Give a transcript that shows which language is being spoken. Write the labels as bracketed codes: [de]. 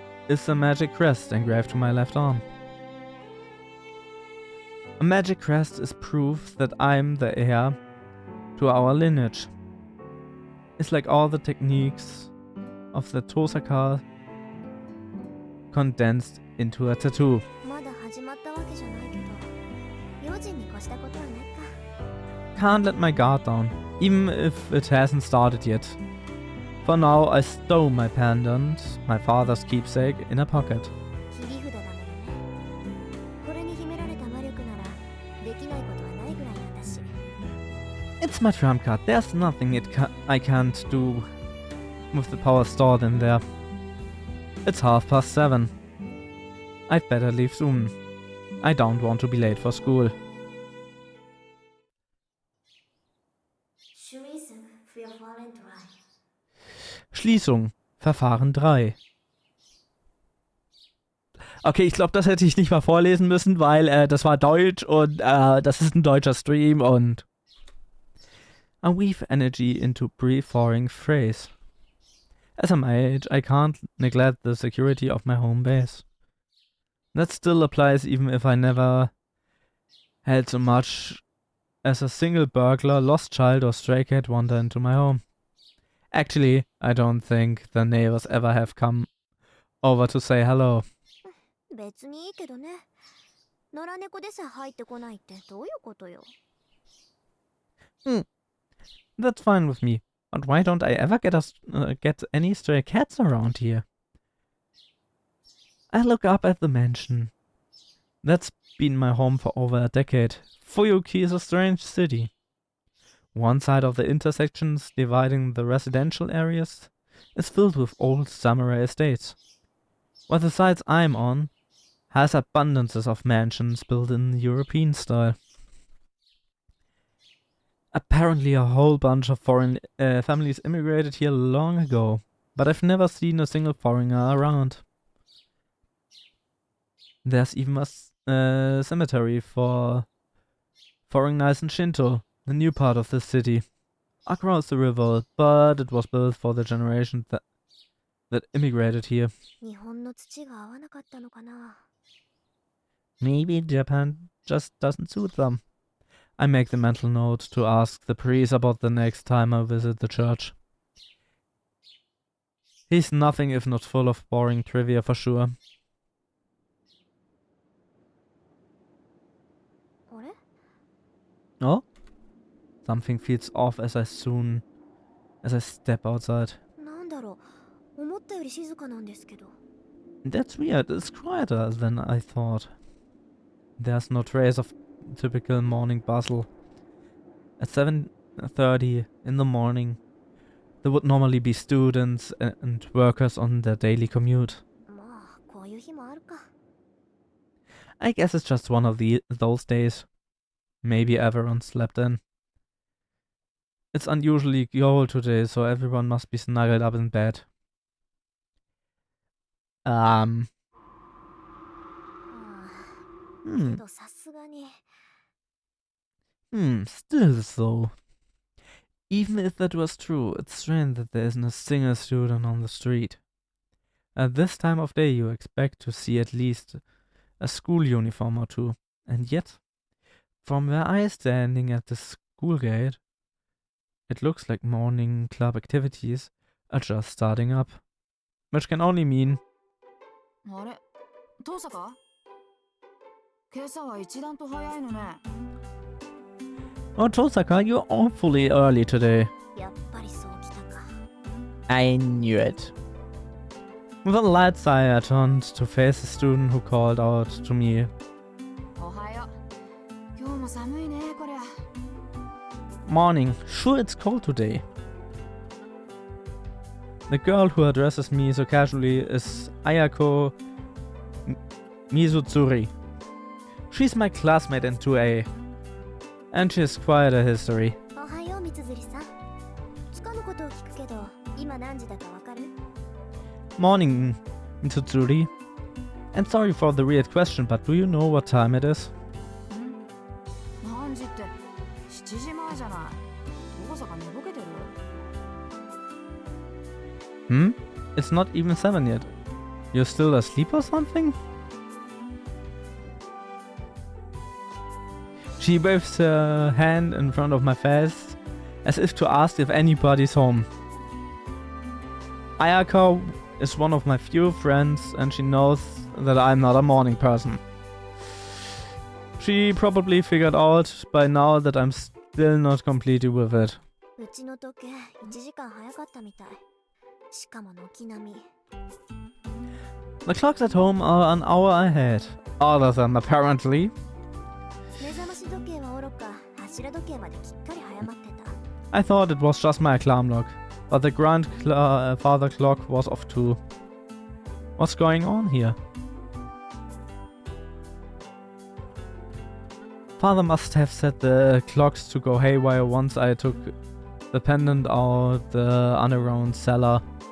[en] is a magic crest engraved to my left arm. A magic crest is proof that I'm the heir to our lineage. It's like all the techniques of the Tosaka condensed into a tattoo. [ja] まだ始まったわけじゃないけど、用心に越したことはないか。 [en] Can't let my guard down, even if it hasn't started yet. For now, I stow my pendant, my father's keepsake, in a pocket. [ja] 切り札だものね。これに秘められた魔力なら、できないことはないぐらいなんだし。 [en] It's my trump card. There's nothing I can't do with the power stored in there. It's 7:30. I'd better leave soon. I don't want to be late for school. [de] Schließen für Verfahren 3. Schließung. Verfahren 3. Okay, ich glaube, das hätte ich nicht mal vorlesen müssen, weil das war Deutsch und das ist ein deutscher Stream und [en] I weave energy into pre-foreign phrase. As a mage, I can't neglect the security of my home base. That still applies even if I never had so much as a single burglar, lost child or stray cat wander into my home. Actually, I don't think the neighbors ever have come over to say hello. [ja] 別にいいけどね。野良猫でさえ入ってこないってどういうことよ。 [en] That's fine with me. But why don't I ever get any stray cats around here? I look up at the mansion. That's been my home for over a decade. Fuyuki is a strange city. One side of the intersections dividing the residential areas is filled with old samurai estates, while the side I'm on has abundances of mansions built in European style. Apparently a whole bunch of foreign families immigrated here long ago, but I've never seen a single foreigner around. There's even a cemetery for foreigners in Shinto, the new part of the city, across the river, but it was built for the generation that immigrated here. [ja] 日本の土が合わなかったのかな。 [en] Maybe Japan just doesn't suit them. I make the mental note to ask the priest about the next time I visit the church. He's nothing if not full of boring trivia for sure. [ja] あれ？ [en] Oh? Something feels off as I step outside. [ja] なんだろう。思ったより静かなんですけど。 [en] That's weird, it's quieter than I thought. There's no trace of typical morning bustle. At 7:30 in the morning, there would normally be students and workers on their daily commute. [ja] まあ、こういう日もあるか。 [en] I guess it's just one of those days. Maybe everyone slept in. It's unusually cold today, so everyone must be snuggled up in bed. [ja] ああ、け Hmm. どさすがに。 [en] Still though. Even if that was true, it's strange that there isn't a single student on the street. At this time of day you expect to see at least a school uniform or two, and yet, from where I am standing at the school gate, it looks like morning club activities are just starting up. Which can only mean [ja] あれ遠坂今朝は一段と早いのね。 [en] Oh, Tosaka, you're awfully early today. [ja] やっぱりそうきたか。 [en] I knew it. With a light sigh, I turned to face the student who called out to me. [ja] おはよう。今日も寒いねこりゃ。 [en] Morning. Sure, it's cold today. The girl who addresses me so casually is Ayako Mizutsuri. She's my classmate in 2A. And she has quite a history. [ja] おはよう、三つさん。つかぬことを聞くけど、今何時だかわかる？ [en] Morning, Mitsutsuri. And sorry for the weird question, but do you know what time it is? [ja] 何時って7時前じゃない。遠坂寝ぼけてる？ [en] It's not even 7 yet. You're still asleep or something? She waves her hand in front of my face, as if to ask if anybody's home. Ayako is one of my few friends, and she knows that I'm not a morning person. She probably figured out by now that I'm still not completely with it. [ja] うちの時計1時間早かったみたい。しかも軒並み。 [en] The clocks at home are an hour ahead. All of them, apparently. [ja] 目覚まし時計はおろか、柱時計まできっかり早まってた。 [en] I thought it was just my alarm clock, but the grandfather clock was off too. What's going on here? Father must have set the clocks to go haywire once I took the pendant out the underground cellar.